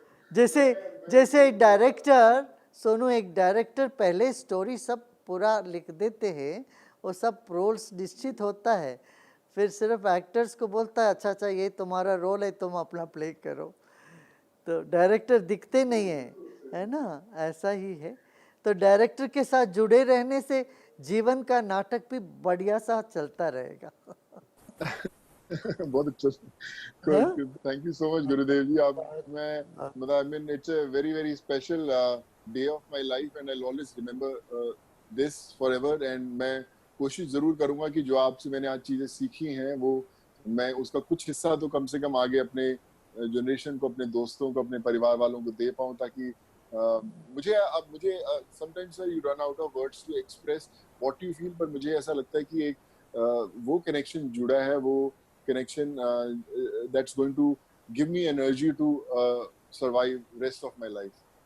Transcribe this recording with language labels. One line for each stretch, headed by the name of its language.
Hindi: जैसे डायरेक्टर सोनू, एक डायरेक्टर पहले स्टोरी सब पूरा लिख देते हैं, वो सब रोल्स निश्चित होता है, फिर सिर्फ एक्टर्स को बोलता है अच्छा ये तुम्हारा रोल है, तुम अपना प्ले करो. तो डायरेक्टर दिखते नहीं है ना, ऐसा ही है. तो डायरेक्टर के साथ जुड़े रहने से जीवन का नाटक भी बढ़िया सा चलता रहेगा. बहुत अच्छा.
English: thank you so much
Hindi: Gurudev ji.
English: I mean it's a very very special day of my life and I'll always remember this forever.
Hindi: and मैं कोशिश जरूर करूंगा कि जो आपसे मैंने आज चीजें सीखी हैं वो मैं उसका कुछ हिस्सा तो कम से कम आगे अपने जनरेशन को, अपने दोस्तों को, अपने परिवार वालों को दे पाऊं, ताकि मुझे
English: sometimes you run out of words to express what you feel,
Hindi: पर मुझे ऐसा लगता है कि एक वो कनेक्शन जुड़ा है, वो
English: connection that's going to give me energy to survive rest of my life.